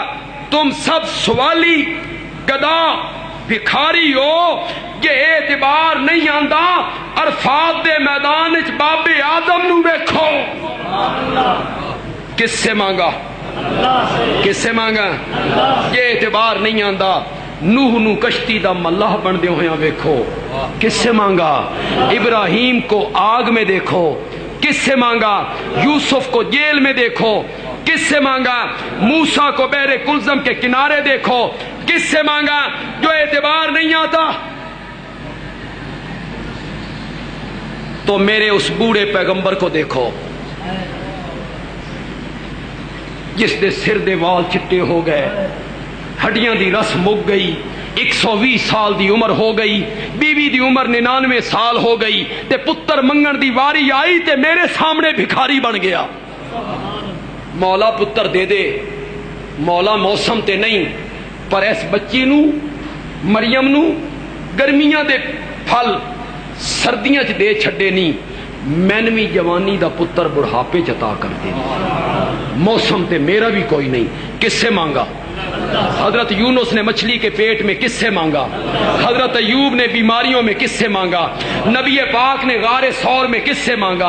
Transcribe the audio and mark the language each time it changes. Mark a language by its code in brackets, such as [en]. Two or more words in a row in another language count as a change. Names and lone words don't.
[ur] تم سب سوالی، گدا، بھکاری ہو. [pa] یہ اعتبار نہیں آندا عرفات دے میدان وچ باب آدم نو ویکھو. [ur] کس سے مانگا؟ کس سے مانگا؟ [pa] یہ اعتبار نہیں آندا. نوح نو کشتی دا ملاح بندے ہویا ویکھو. [ur] کس سے مانگا؟ ابراہیم کو آگ میں دیکھو. کس سے مانگا؟ یوسف کو جیل میں دیکھو. کس سے مانگا؟ موسیٰ کو بحر کلزم کے کنارے دیکھو. کس سے مانگا؟ جو اعتبار نہیں آتا تو میرے اس بوڑھے پیغمبر کو دیکھو [pa] جس دے سر دے وال چٹے ہو گئے، ہڈیاں دی رس مک گئی، 120 سال دی عمر ہو گئی، بیوی دی عمر 99 سال ہو گئی، تے پتر منگن دی واری آئی تے میرے سامنے بھکاری بن گیا. مولا پتر دے دے، مولا موسم تے نہیں، پر اس بچی نو، مریم نو، گرمیاں دے پھل سردیاں چ دے چھڈے نہیں، مینوی جوانی دا پتر بڑھاپے چ عطا کر دے. موسم تے میرا بھی کوئی نہیں. [ur] کس سے مانگا؟ حضرت یونس نے مچھلی کے پیٹ میں کس سے مانگا؟ حضرت ایوب نے بیماریوں میں کس سے مانگا؟ نبی پاک نے غار ثور میں کس سے مانگا؟